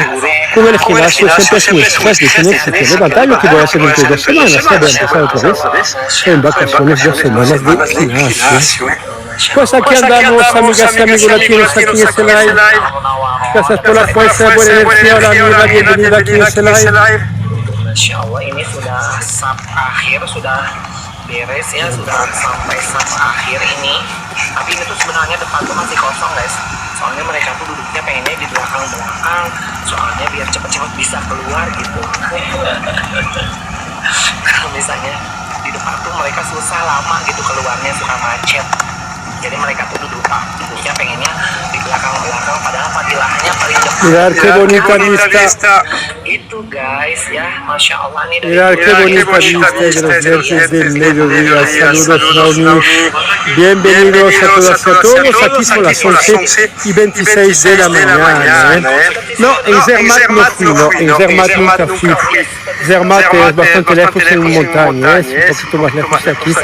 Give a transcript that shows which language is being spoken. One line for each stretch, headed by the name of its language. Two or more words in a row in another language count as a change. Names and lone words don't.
Spanish: Con el gimnasio siempre es un estrés de tener que levantar, lo que voy a hacer dentro de 2 semanas, ya voy a empezar otra vez, en vacaciones 2 semanas de gimnasio. Pues aquí andamos, amigas y amigos latinos, aquí en este live. Gracias por la fuerza, buena energía, hola amiga, bienvenida aquí en este live.
Arabic: Masya Allah,
Indonesian: ini sudah sub akhir, sudah beres ya, sudah sampai sub akhir ini. Tapi ini tuh sebenarnya depan tuh masih kosong guys. Soalnya mereka tuh duduknya pengennya di belakang-belakang, soalnya biar cepet-cepet bisa keluar gitu. Kalau misalnya di depan tuh mereka susah lama gitu keluarnya, suka macet. Jadi mereka tuh duduknya pengennya di belakang-belakang, padahal padilahnya paling depan.
Spanish: Mirar qué bonita vista.
Indonesian: Itu guys ya,
Arabic: Masya Allah
Indonesian: nih.
Spanish: Mirar qué bonita vista de los verdes del mediodía. Saludos Raúl. Bienvenidos a todas y a todos. Aquí son las 11:26 de la mañana. No, en Zermatt no fui, no, en Zermatt nunca fui. Zermatt es bastante lejos en montaña, es un poquito más lejos de aquí.